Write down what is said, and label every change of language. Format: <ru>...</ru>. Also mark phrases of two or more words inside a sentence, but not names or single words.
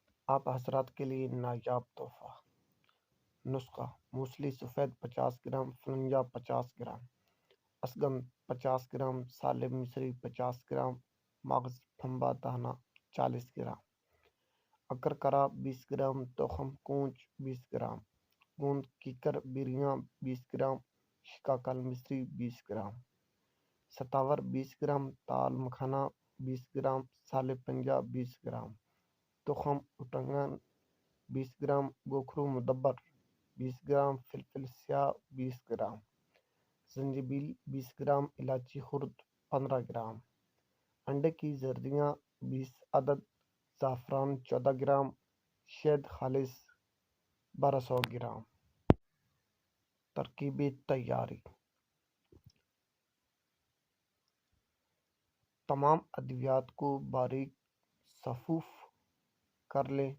<ur>آپ حضرات کے لیے نایاب تحفہ۔ نسخہ: موسلی سفید 50 گرام، فلنجا 50 گرام، اسگن 50 گرام، سالب مصری 50 گرام، مغز پھمبا دانہ 40 گرام، اکرکرا 20 گرام، تخم کونچ 20 گرام، گوند کیکر بیریاں 20 گرام، شکاکل مصری 20 گرام، ستاور 20 گرام، تال مکھانا 20 گرام، سالب پنجا 20 گرام، تخم اٹنگن 20 گرام، گوکھرو مدبر 20 گرام، فلفل سیاہ 20 گرام، زنجبیل 20 گرام، الائچی خرد 15 گرام، انڈے کی زردیاں 20 عدد، زعفران 14 گرام، شہد خالص 1200 گرام۔ ترکیب تیاری: تمام ادویات کو باریک صفوف کر لیں۔</ur>